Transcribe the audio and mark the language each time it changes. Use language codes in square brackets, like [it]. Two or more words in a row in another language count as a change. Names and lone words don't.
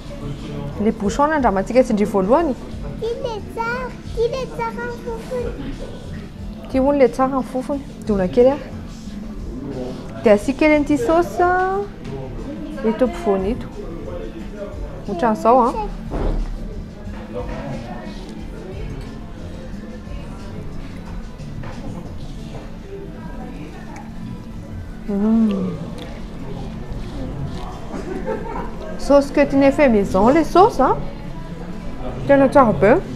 [fr] Le bouchon [mg] andramantsika tsindry voalohany. Ty le tsara ny fofony. Ty hono le tsara ny fofony. Dona kely ary. Dia asika kely an'ity sauce eto ampovoany eto. Ohatran'izao a. [fr] Sauce cutnet fait maison les sauces hein. [mg] Tena tsara be.